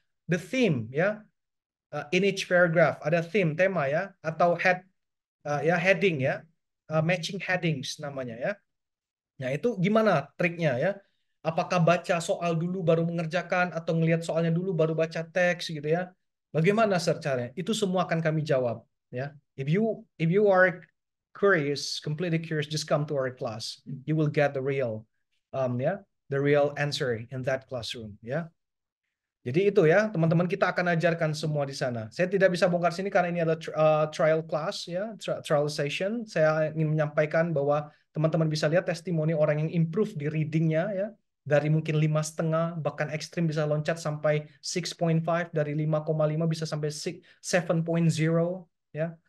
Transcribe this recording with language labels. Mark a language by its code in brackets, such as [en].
[en] The theme ya, in each paragraph ada theme, tema ya, atau heading ya, matching headings namanya ya. [id] Nah itu gimana triknya ya? Apakah baca soal dulu baru mengerjakan atau ngelihat soalnya dulu baru baca teks gitu ya? Bagaimana caranya? Itu semua akan kami jawab ya. [en] If you are curious, completely curious, just come to our class. You will get ya, the real answer in that classroom ya. [id] Jadi itu ya, teman-teman kita akan ajarkan semua di sana. Saya tidak bisa bongkar sini karena ini adalah trial class ya, trial session. Saya ingin menyampaikan bahwa teman-teman bisa lihat testimoni orang yang improve di readingnya ya, dari mungkin 5,5 bahkan ekstrim bisa loncat sampai 6,5, dari 5,5 bisa sampai 7,0 ya.